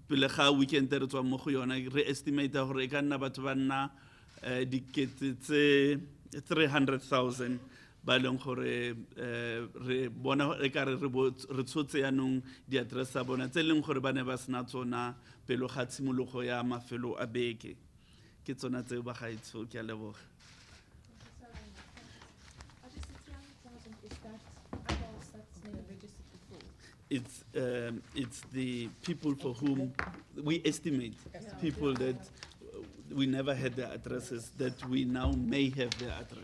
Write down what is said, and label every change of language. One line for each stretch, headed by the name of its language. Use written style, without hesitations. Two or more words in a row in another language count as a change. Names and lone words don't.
Tswana: re tswa mo go yona re estimate gore e ka nna batho ba nna dikete tse 300,000 ba leng gore re bona e ka re tshotse yanong di-address tsa bona tse leng gore ba ne ba sena tsona pelo ga tshimologo ya mafelo a beke ke tsona tseo ba gaetsho ke a leboga.
English: It's the people for whom we estimate, people that we never had their addresses, that we now may have their address.